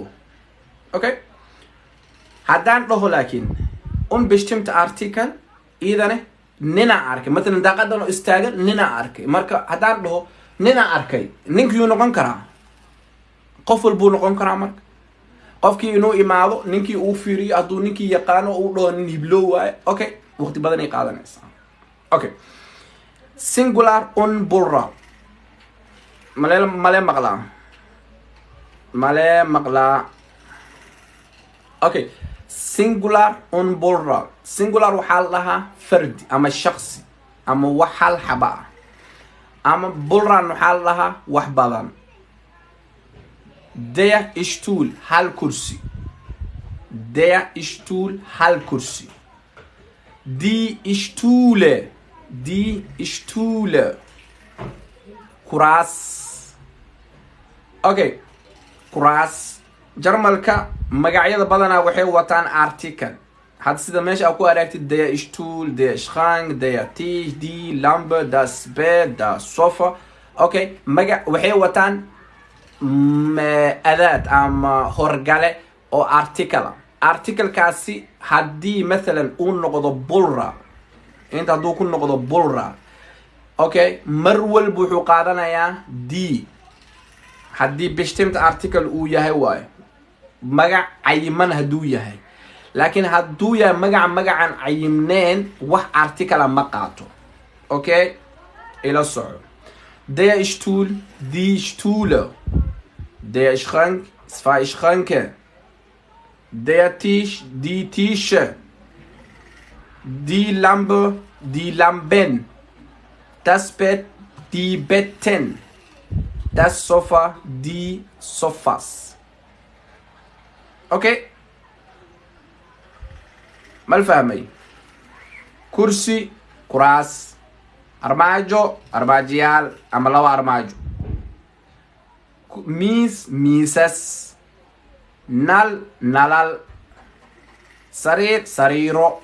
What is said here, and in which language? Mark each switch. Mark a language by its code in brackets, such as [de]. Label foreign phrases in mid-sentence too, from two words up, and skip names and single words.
[so] Okay, haddaan dhaho laakiin [de] bestimmte article [so] idane nina arkay مثلا daaqadan oo istaagan nina arkay. marka haddaan dhaho nina arkay ninkii noqon karaa qof walbuu noqon karaa. marka qofkii inuu imaado ninkii uu fiiriyo hadduu ninkii yaqaano uu dhaho nin hiblo waaye. Okay, waqti badan ay qaadanaysaa. [de] Okay, singular und plural [so] male maqlaa. [de] Okay, singular und plural. [so] Singular waxaa la dhahaa fardi ama shakhsi ama wax hal xaba ah, ama plural waxaa la dhahaa wax badan. [de] Der Stuhl [so] hal kursi. [de] Die Stühle [so] kuraas. Okay, kuraas jarmalka magacyada badanaa waxay wataan article. had sida meesha ku aragtid [de] der Stuhl, der Schrank, der Tisch, die Lampe, das Bett, das Sofa. [so] Okay, waxay wataan adaad ama horgale oo article kaasi haddii مثلا uu noqdo plural, inta hadduu ku noqdo plural. Okay, mar walba wuxuu qaadanayaa die haddii [de] bestimmte article [so] uu yahay waayo magac cayiman hadduu yahay. laakiin hadduu yahay magacan cayimneen wax article ma qaato. Okay, ila soco. [de] Der Stuhl, die Stühle. Der Schrank, zwei Schränke. Der Tisch, die Tische. Die Lampe, die Lampen. Das Bett, die Betten. Das Sofa, die Sofas. [so] Okay. mal fahmay. Kursi, kuraas. Armaajo, armaajiyaal ama laba armaajo. Miis, miisas. Nal, nalal. Sariir, sariiro.